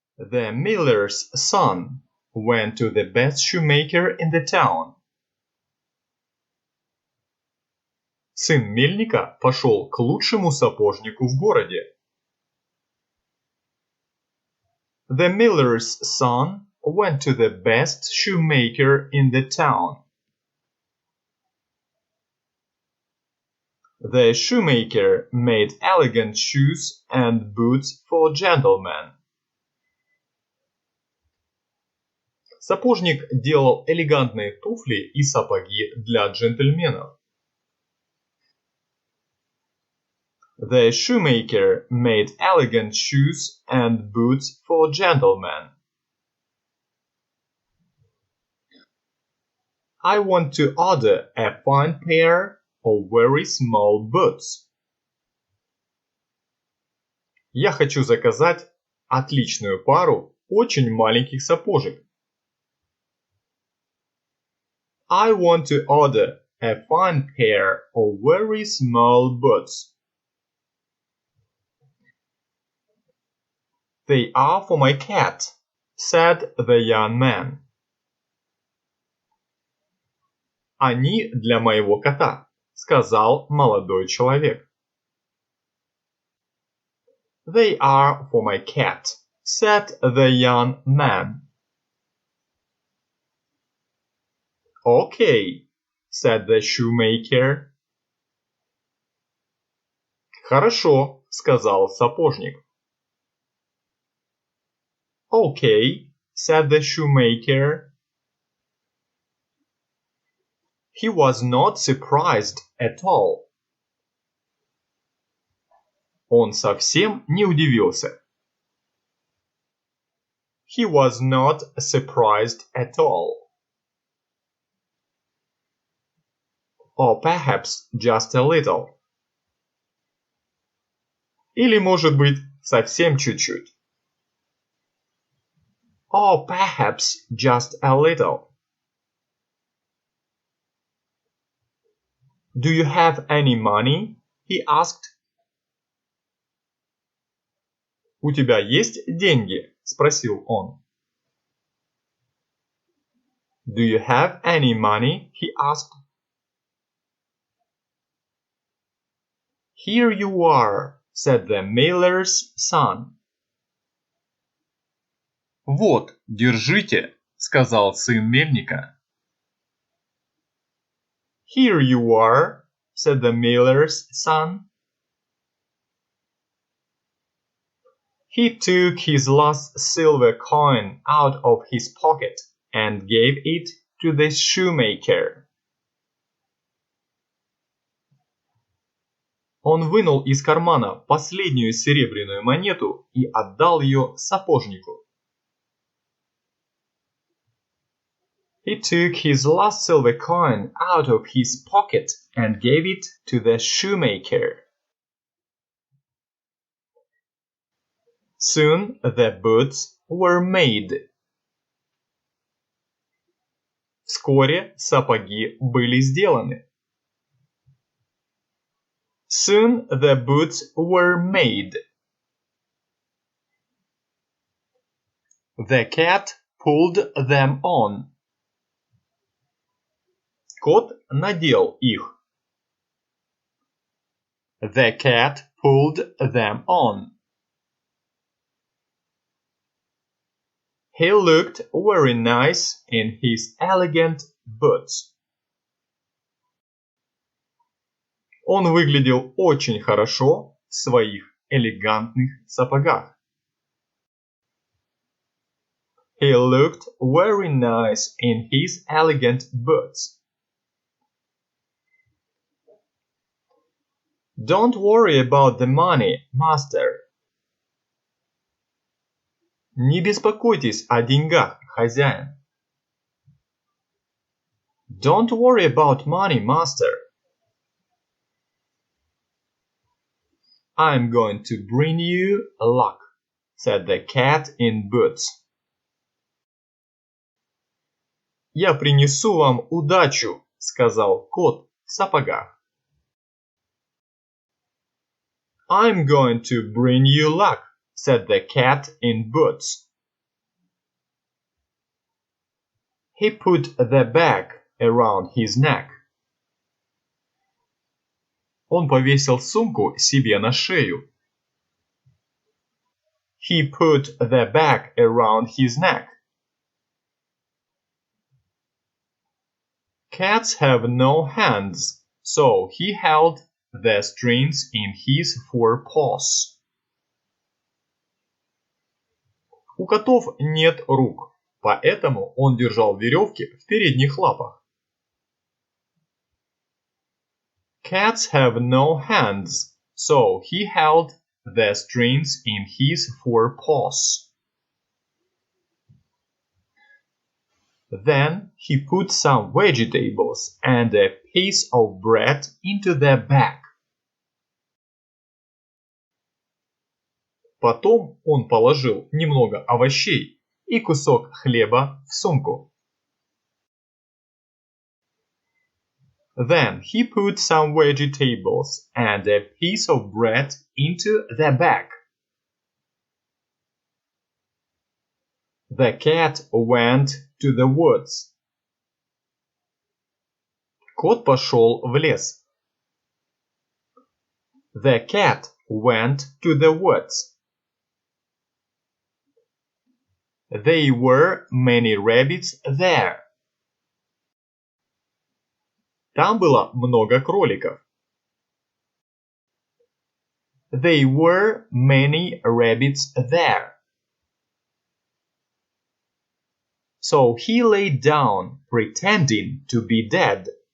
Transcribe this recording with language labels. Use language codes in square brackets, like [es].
[en] The miller's son went to the best shoemaker in the town. [ru] Сын мельника пошел к лучшему сапожнику в городе. [en] The miller's son went to the best shoemaker in the town. The shoemaker made elegant shoes and boots for gentlemen. [ru] Сапожник делал элегантные туфли и сапоги для джентльменов. [en] The shoemaker made elegant shoes and boots for gentlemen. I want to order a fine pair of very small boots. [ru] Я хочу заказать отличную пару очень маленьких сапожек. [en] I want to order a fine pair of very small boots. They are for my cat, said the young man. [ru] Они для моего кота, сказал молодой человек. [en] They are for my cat, said the young man. Okay, said the shoemaker. [ru] Хорошо, сказал сапожник. [en] Okay, said the shoemaker. He was not surprised at all. [ru] Он совсем не удивился. [en] He was not surprised at all. Or perhaps just a little. [ru] Или, может быть, совсем чуть-чуть. [en] Or perhaps just a little. Do you have any money? He asked. [ru] У тебя есть деньги? Спросил он. [en] Do you have any money? He asked. Here you are, said the miller's son. [ru] Вот, держите, сказал сын мельника. [en] Here you are, said the miller's son. He took his last silver coin out of his pocket and gave it to the shoemaker. [ru] Он вынул из кармана последнюю серебряную монету и отдал ее сапожнику. [en] He took his last silver coin out of his pocket and gave it to the shoemaker. Soon the boots were made. [ru] Вскоре сапоги были сделаны. [en] Soon the boots were made. The cat pulled them on. [ru] Кот надел их. [en] The cat pulled them on. He looked very nice in his elegant boots. [ru] Он выглядел очень хорошо в своих элегантных сапогах. [en] He looked very nice in his elegant boots. Don't worry about the money, master. [ru] Не беспокойтесь о деньгах, хозяин. [en] Don't worry about money, master. I'm going to bring you luck, said the cat in boots. [ru] Я принесу вам удачу, сказал кот в сапогах. [en] I'm going to bring you luck, said the cat in boots. He put the bag around his neck. [ru] Он повесил сумку себе на шею. [en] He put the bag around his neck. Cats have no hands, so he held the strings in his forepaws. [ru] У котов нет рук, поэтому он держал веревки в передних лапах. [en] Cats have no hands, so he held the strings in his forepaws. Then he put some vegetables and a piece of bread into the bag. [ru] Потом он положил немного овощей и кусок хлеба в сумку. [en] Then he put some vegetables and a piece of bread into the bag. The cat went to the woods. [ru] Кот пошел в лес. [en] The cat went to the woods. There were many rabbits there. [ru] Там было много кроликов. [en] There were many rabbits there. So he lay down, pretending to be dead.